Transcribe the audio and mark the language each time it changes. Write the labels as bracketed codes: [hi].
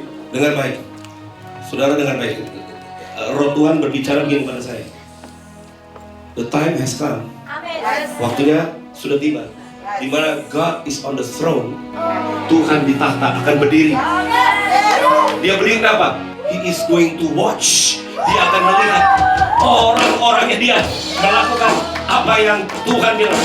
[id] Dengar baik, saudara dengar baik. Roh Tuhan berbicara begini pada saya. [en] The time has come. [id] Waktunya sudah tiba. Di mana [en] God is on the throne. [id] Tuhan di tahta akan berdiri. Dia berdiri kenapa? [en] He is going to watch. [id] Dia akan melihat orang-orangnya dia melakukan apa yang Tuhan bilang.